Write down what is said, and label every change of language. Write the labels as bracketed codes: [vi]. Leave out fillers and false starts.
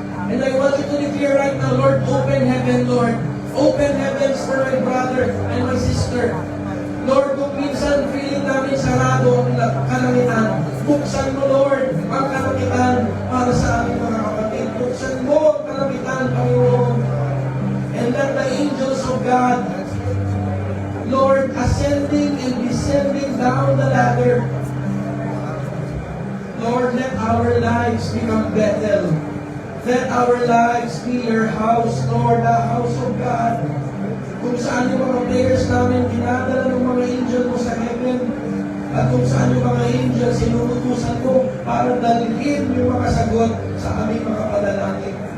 [en] And I want you to declare right now, Lord, open heaven, Lord. Open heavens for my brother and my sister. [tl] Lord, kung minsan feeling namin sarado ang kalangitan, buksan mo, Lord, ang kalangitan para sa aming mga kapatid. Buksan mo ang kalangitan, Panginoon. [en] And let the angels of God Lord, ascending and descending down the ladder. Lord, let our lives become Bethel. Let our lives be your house, Lord, the house of God. [tl] Kung saan yung mga prayers namin dinadala ng mga angel mo sa heaven, at kung saan yung mga angel sinututusan mo para dalhin yung mga sagot sa aming mga panalangin.